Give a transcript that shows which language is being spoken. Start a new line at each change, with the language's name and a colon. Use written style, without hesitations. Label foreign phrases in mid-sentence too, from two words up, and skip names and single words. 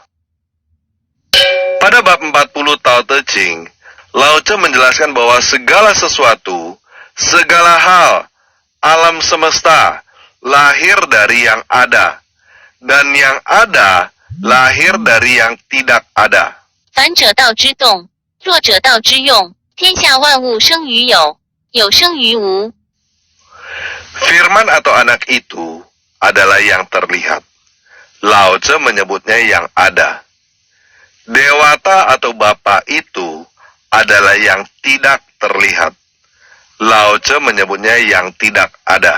Indonesian: Pada bab 40 Tao Te Ching, Lao Tse menjelaskan bahwa segala sesuatu, segala hal, alam semesta, lahir dari yang ada. Dan yang ada lahir dari yang tidak ada.
Chinese: 凡者道之动，弱者道之用。天下万物生于有，有生于无。
Indonesian: Firman atau anak itu adalah yang terlihat. Lao Tse menyebutnya yang ada. Dewata atau Bapa itu adalah yang tidak terlihat. Lao Tse menyebutnya yang tidak ada.